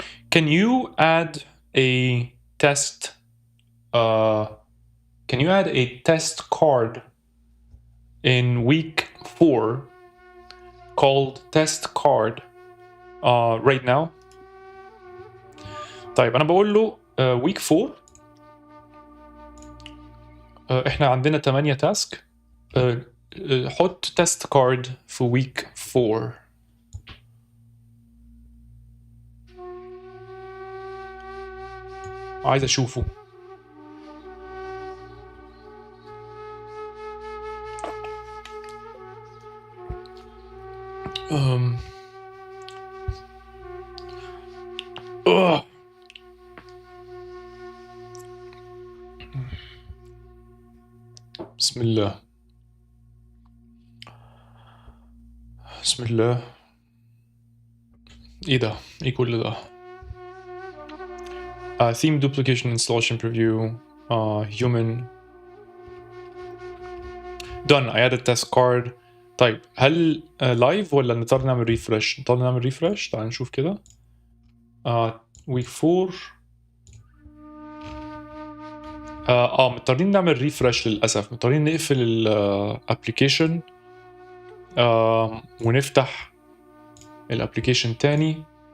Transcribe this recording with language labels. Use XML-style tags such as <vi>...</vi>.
<en>Can you add a test card in week 4 called test card right now?</en> <ar>طيب انا بقول له week 4 احنا عندنا 8 تاسك. حط تيست كارد في week 4. عايز اشوفه. أم. أوه. بسم الله بسم الله. ايه ده؟ ايه كل ده؟</ar> <en>theme duplication installation preview human done. I added test card.</en> <ar>طيب هل لايف ولا نضطر نعمل ريفرش؟ نضطر نعمل ريفرش. تعال نشوف كده. week 4 مضطرين نعمل ريفرش للاسف. مضطرين نقفل الابلكيشن ونفتح الابلكيشن تاني.</ar>